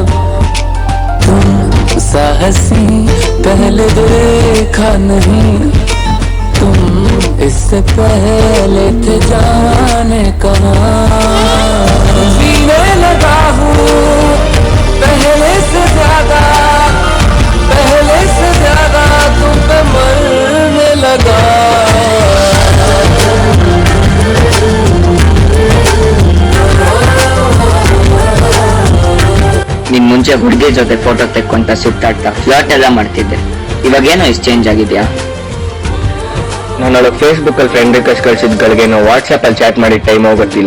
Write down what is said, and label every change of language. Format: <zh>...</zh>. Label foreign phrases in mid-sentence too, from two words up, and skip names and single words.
<hi>तुम सा हंसी पहले देखा नहीं, तुम इससे पहले थे जाने कहाँ। जीने लगा हूँ पहले से ज्यादा तुम पे मरने लगा।</hi> <kn>ನೀನ್ ಮುಂಚೆ ಹುಡುಗಿ ಜೊತೆ ಫೋಟೋ ತೆಕ್ಕೊಂತ ಸುತ್ತಾಡ್ತಾ ಫ್ಲರ್ಟ್ ಎಲ್ಲ ಮಾಡ್ತಿದ್ದೆ, ಇವಾಗೇನೋ ಇಷ್ಟು ಚೇಂಜ್ ಆಗಿದ್ಯಾ? ನಾನು ಫೇಸ್ಬುಕ್ ಅಲ್ಲಿ</kn> <en>friend request</en> <kn>ಕಳಿಸಿದ್ಗಳಿಗೇನೋ ವಾಟ್ಸ್ಆಪ್ ಅಲ್ಲಿ ಚಾಟ್ ಮಾಡಿ ಟೈಮ್ ಹೋಗುತ್ತಿಲ್ಲ.</kn>